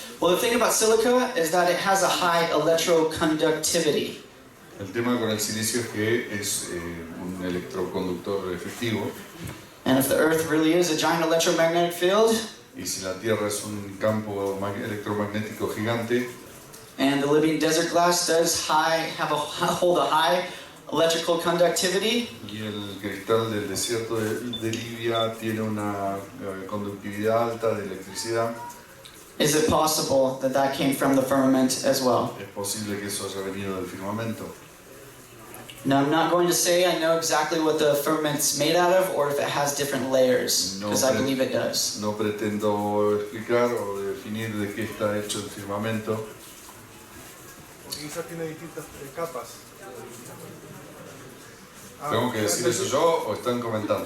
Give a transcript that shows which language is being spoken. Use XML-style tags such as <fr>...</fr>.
<en>Well, the thing about silica is that it has a high electroconductivity.</en> <es>El tema con el silicio es que es un electroconductor efectivo.</es> <en>And if the Earth really is a giant electromagnetic field,</en> <es>y si la Tierra es un campo electromagnético gigante,</es> <en>and the Libyan desert glass does hold a high electrical conductivity,</en> <es>y el cristal del desierto de Libia tiene una conductividad alta de electricidad,</es> <en>is it possible that that came from the firmament as well?</en> <es>Es posible que eso haya venido del firmamento.</es> <en>Now, I'm not going to say I know exactly what the firmament's made out of or if it has different layers, because I believe it does.</en> <es>No pretendo explicar o definir de qué está hecho el firmamento. Quizás tiene distintas capas. ¿Tengo que decir eso yo o están comentando?</es>